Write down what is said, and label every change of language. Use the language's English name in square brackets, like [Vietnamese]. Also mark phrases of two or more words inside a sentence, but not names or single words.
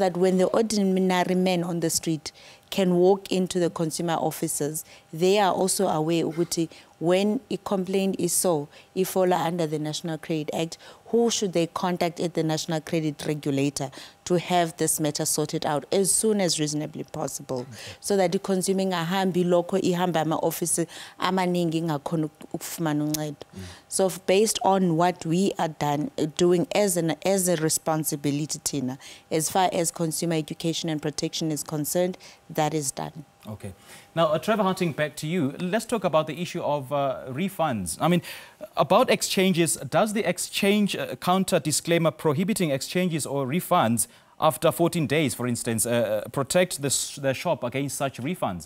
[English] that when the ordinary men on the street can walk into the consumer officers, they are also aware ukuthi when a complaint is so, if fall under the National Credit Act, who should they contact at the National Credit Regulator to have this matter sorted out as soon as reasonably possible, so that the consuming [North Ndebele] ahambi lokho ihamba ama office amaningi ngakhona ukufumana uncedo. [English] So based on what we are doing as a responsibility, Tina, as far as consumer education and protection is concerned, that is done. Okay. Now, Trevor Hunting, back to you. Let's talk about the issue of refunds. I mean, about exchanges, does the exchange counter disclaimer prohibiting exchanges or refunds after 14 days, for instance, protect the shop against such refunds?